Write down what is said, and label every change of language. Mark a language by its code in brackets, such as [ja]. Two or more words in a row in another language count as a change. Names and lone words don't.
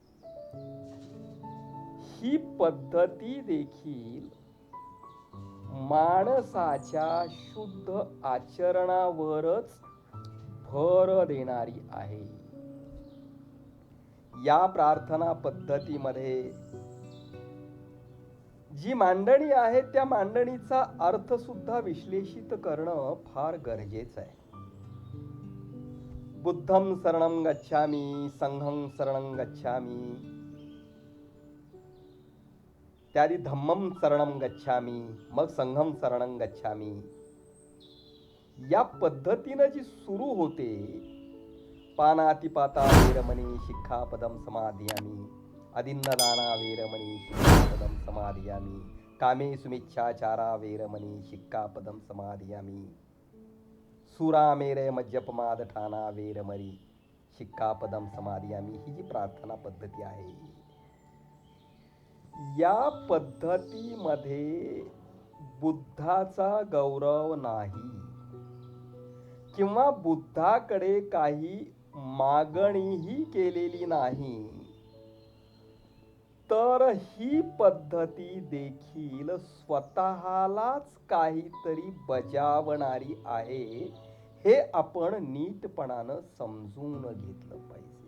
[mr] ही पद्धती देखील माणसाच्या शुद्ध आचरणावरच भर देणारी आहे. या प्रार्थना पद्धतीमध्ये जी मांडणी आहे त्या मांडणीचा अर्थ सुद्धा विश्लेषित करणं फार गरजेचं आहे. [pi] बुद्धं शरणं गच्छामि, संघं शरणं गच्छामि, त्याआधी धम्मं शरणं गच्छामि, मग संघं शरणं गच्छामि. [mr] या पद्धतीनं जी सुरू होते, [pi] पानातिपाता वेरमणी शिक्षापदं समादियामि, अदिन्नदाना वेरमणी शिक्षापदं समादियामि, कामेषु मिच्छाचारा वेरमणी शिक्षापदं समादियामि, सुरामेरय मज्जपमादठाना वेरमणी शिक्षापदं समादियामि. [mr] ही जी प्रार्थना पद्धती आहे या पद्धतीमध्ये बुद्धाचा गौरव नाही किंवा बुद्धाकडे काही मागणीही केलेली नाही, तर ही पद्धती देखील स्वतःलाच काहीतरी बजावणारी आहे हे आपण नीटपणानं समजून घेतलं पाहिजे.